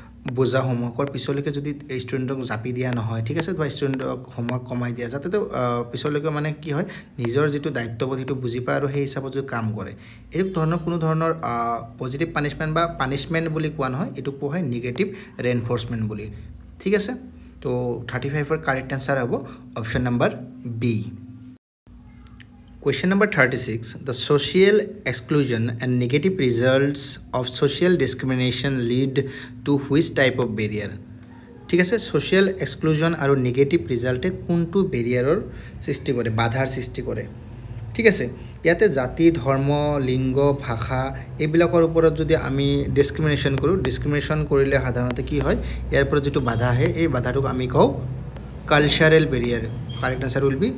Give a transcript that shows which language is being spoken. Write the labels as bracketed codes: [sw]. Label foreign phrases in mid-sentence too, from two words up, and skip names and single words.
[as] বোজা হোমৱৰ্কৰ পিছলৈকে যদি ষ্টুডেণ্টক জাপি দিয়া নহয় ঠিক আছে বা ষ্টুডেণ্টক হোমৱৰ্ক কমাই দিয়া যাতে তো পিছলৈকে মানে কি হয় নিজৰ যিটো দায়িত্ববোধ সেইটো বুজি পায় আৰু সেই হিচাপত যদি কাম কৰে এই ধৰণৰ কোনো ধৰণৰ [en] positive punishment [as] বা পানিশমেণ্ট বুলি কোৱা নহয় এইটো কোৱা হয় [en] negative reinforcement [as] বুলি ঠিক আছে তো 35ৰ [en] correct answer [as] হ'ব [en] option number B Question number 36. The social exclusion and negative results of social discrimination lead to which type of barrier? [as] ঠিক আছে [en] social exclusion [as] আৰু [en] negative result [as] কোনটো barrier সৃষ্টি কৰে বাধাৰ সৃষ্টি কৰে ঠিক আছে ইয়াতে জাতি ধৰ্ম লিংগ ভাষা এইবিলাকৰ ওপৰত যদি আমি ডিসক্ৰিমিনেশন কৰো ডিসক্ৰিমিনেশন কৰিলে সাধাৰণতে কি হয় ইয়াৰ পৰা যেটো বাধা আহে এই বাধাটোক আমি কওঁ [en] cultural barrier correct answer will be